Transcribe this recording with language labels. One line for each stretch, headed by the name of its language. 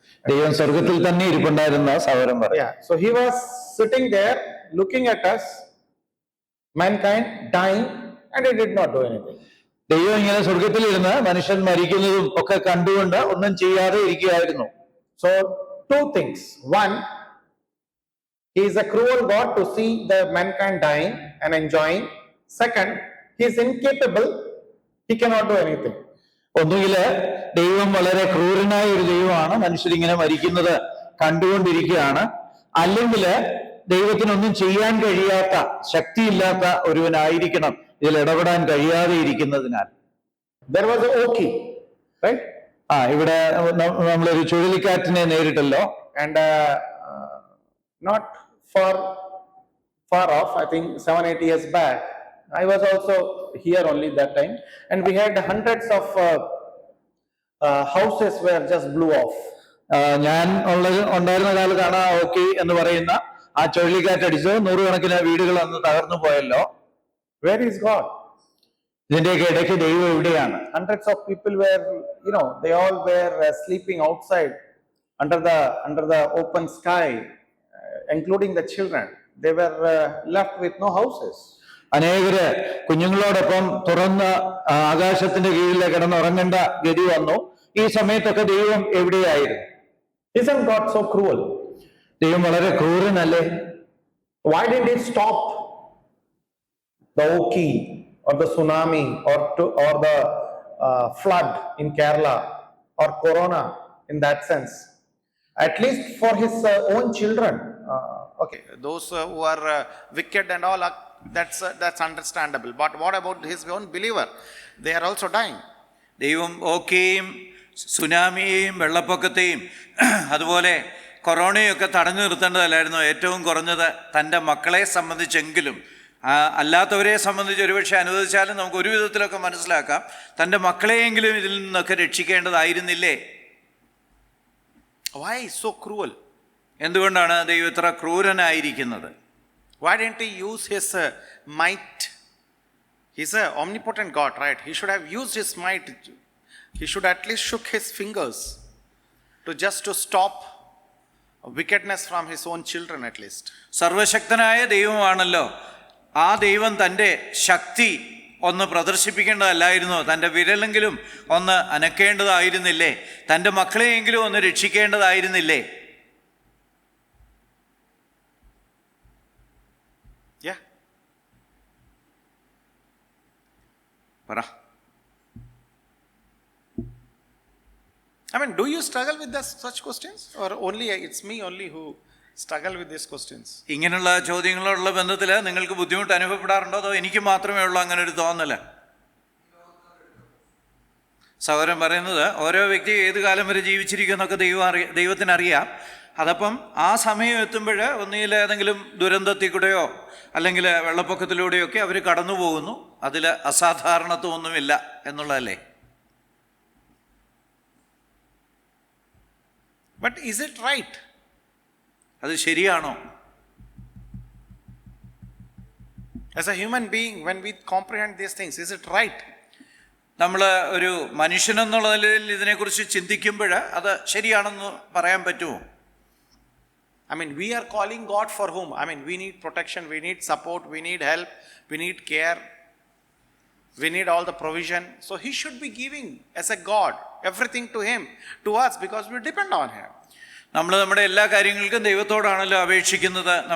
Malayalam: ദൈവം സ്വർഗത്തിൽ തന്നെ ഇരിപ്പുണ്ടായിരുന്ന സഹോദരൻ പറഞ്ഞു.
English: Yeah, so he was sitting there looking at us, mankind dying, and he did not do anything.
Malayalam: ദൈവം ഇങ്ങനെ സ്വർഗത്തിൽ ഇരുന്ന് മനുഷ്യൻ മരിക്കുന്നതും ഒക്കെ കണ്ടുകൊണ്ട് ഒന്നും ചെയ്യാതെ ഇരിക്കുകയായിരുന്നു.
English: So two things. One, he is a cruel God to see the mankind dying and enjoying. Second, he is incapable. He cannot do anything.
Malayalam: ഒന്നുകില് ദൈവം വളരെ ക്രൂരനായ ഒരു ദൈവമാണ്, മനുഷ്യരിങ്ങനെ മരിക്കുന്നത് കണ്ടുകൊണ്ടിരിക്കുകയാണ്. അല്ലെങ്കിൽ ദൈവത്തിനൊന്നും ചെയ്യാൻ കഴിയാത്ത, ശക്തിയില്ലാത്ത ഒരുവനായിരിക്കണം ഇതിൽ ഇടപെടാൻ കഴിയാതെ ഇരിക്കുന്നതിനാൽ.
English: There was a Oki, right?
Malayalam: ഇവിടെ നമ്മളൊരു ചുഴലിക്കാറ്റിനെ നേരിട്ടല്ലോ.
English: And not far off, I think 7-8 years back, I was also here only that time, and we had hundreds of houses were just blew off.
Malayalam: ഞാൻ ഉണ്ടായിരുന്ന കാലത്താണ് ഓക്കി എന്ന് പറയുന്ന ആ ചുഴലിക്കാറ്റ് അടിച്ച് നൂറുകണക്കിന് വീടുകൾ അന്ന് തകർന്നു പോയല്ലോ.
English: Where is God?
Malayalam: ഇതിന്റെയൊക്കെ ഇടയ്ക്ക് ദൈവം എവിടെയാണ്?
English: Hundreds of people were, they all were sleeping outside under the open sky, including the children. They were left with no houses.
Malayalam: അനേകര് കുഞ്ഞുങ്ങളോടൊപ്പം തുറന്ന ആകാശത്തിന്റെ കീഴിൽ കിടന്നുറങ്ങേണ്ട ഗതി വന്നു. ഈ സമയത്തൊക്കെ ദൈവം എവിടെയായിരുന്നു?
English: Isn't God so cruel?
Malayalam: ദൈവം വളരെ ക്രൂരനല്ലേ?
English: Why didn't he stop the Oki or the tsunami or the flood in Kerala or corona in that sense? At least for his own children. Okay, those who are wicked and all, that's understandable. But what about his own believer? They are also dying.
Malayalam: ദൈവം ഓക്കെയും സുനാമിയെയും വെള്ളപ്പൊക്കത്തെയും അതുപോലെ കൊറോണയൊക്കെ തടഞ്ഞു നിർത്തേണ്ടതല്ലായിരുന്നു? ഏറ്റവും കുറഞ്ഞത് തൻ്റെ മക്കളെ സംബന്ധിച്ചെങ്കിലും, അല്ലാത്തവരെ സംബന്ധിച്ച് ഒരുപക്ഷെ അനുവദിച്ചാലും നമുക്ക് ഒരു വിധത്തിലൊക്കെ മനസ്സിലാക്കാം, തൻ്റെ മക്കളെയെങ്കിലും ഇതിൽ നിന്നൊക്കെ രക്ഷിക്കേണ്ടതായിരുന്നില്ലേ?
English: Why so cruel?
Malayalam: എന്തുകൊണ്ടാണ് ദൈവം ഇത്ര ക്രൂരനായിരിക്കുന്നത്?
English: Why didn't he use his might? He's an omnipotent God, right? He should have used his might he should at least shook his fingers to stop wickedness from his own children at least.
Malayalam: സർവശക്തനായ ദൈവമാണല്ലോ, ആ ദൈവം തൻ്റെ ശക്തി ഒന്ന് പ്രദർശിപ്പിക്കേണ്ടതല്ലായിരുന്നോ? തൻ്റെ വിരലെങ്കിലും ഒന്ന് അനക്കേണ്ടതായിരുന്നില്ലേ? തൻ്റെ മക്കളെയെങ്കിലും ഒന്ന് രക്ഷിക്കേണ്ടതായിരുന്നില്ലേ?
English: Yeah.
Malayalam: പറ.
English: I mean, do you struggle with such questions, or only it's me only who struggle with these questions?
Malayalam: ഇങ്ങനെയുള്ള ചോദ്യങ്ങളുള്ള ബന്ധത്തിൽ നിങ്ങൾക്ക് ബുദ്ധിമുട്ട് അനുഭവപ്പെടാറുണ്ടോ, അതോ എനിക്ക് മാത്രമേ ഉള്ളൂ അങ്ങനെ ഒരു തോന്നല്? സഹോദരൻ പറയുന്നത് ഓരോ വ്യക്തി ഏത് കാലം വരെ ജീവിച്ചിരിക്കുമെന്നൊക്കെ ദൈവത്തിനറിയാം. അതപ്പം ആ സമയം എത്തുമ്പോൾ ഒന്നുകിൽ ഏതെങ്കിലും ദുരന്തത്തിൽ കൂടെയോ അല്ലെങ്കിൽ വെള്ളപ്പൊക്കത്തിലൂടെയോ ഒക്കെ അവർ കടന്നു പോകുന്നു. അതിൽ അസാധാരണത്വമൊന്നുമില്ല എന്നുള്ളതല്ലേ?
English: But is it right?
Malayalam: അത് ശരിയാണോ?
English: As a human being, when we comprehend these things, is it right?
Malayalam: നമ്മൾ ഒരു മനുഷ്യനെന്നുള്ള നിലയിൽ ഇതിനെക്കുറിച്ച് ചിന്തിക്കുമ്പോൾ അത് ശരിയാണെന്ന് പറയാൻ പറ്റുമോ?
English: I mean, we are calling God for whom? I mean, we need protection, we need support, we need help, we need care, we need all the provision. So he should be giving as a God everything to him, to us, because we depend on him.
Malayalam: നമ്മൾ നമ്മുടെ എല്ലാ കാര്യങ്ങൾക്കും ദൈവത്തോടാണല്ലോ അപേക്ഷിക്കുന്നത്.